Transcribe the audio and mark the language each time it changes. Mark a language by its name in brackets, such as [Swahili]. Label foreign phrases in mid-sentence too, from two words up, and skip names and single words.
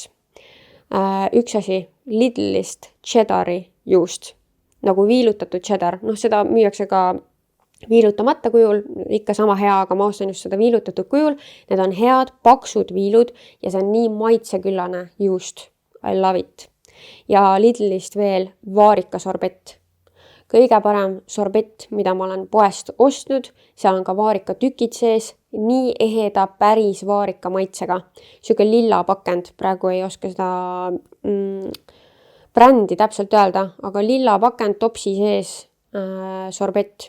[Estonian] Üks asi, Lidlist cheddari juust, nagu viilutatud cheddar. Noh, seda müüakse ka viilutamata kujul, ikka sama hea, aga ma ostan just seda viilutatud kujul. Need on head, paksud viilud ja see on nii maitseküllane juust. [English] I love it. [Estonian] Ja Lidlist veel vaarikasorbett. Kõige parem sorbett, mida ma olen poest ostnud, seal on ka vaarikatükid sees, nii eheda päris vaarika maitsega. Siuke lilla pakend, praegu ei oska seda brändi täpselt öelda, aga lilla pakend topsi sees sorbett.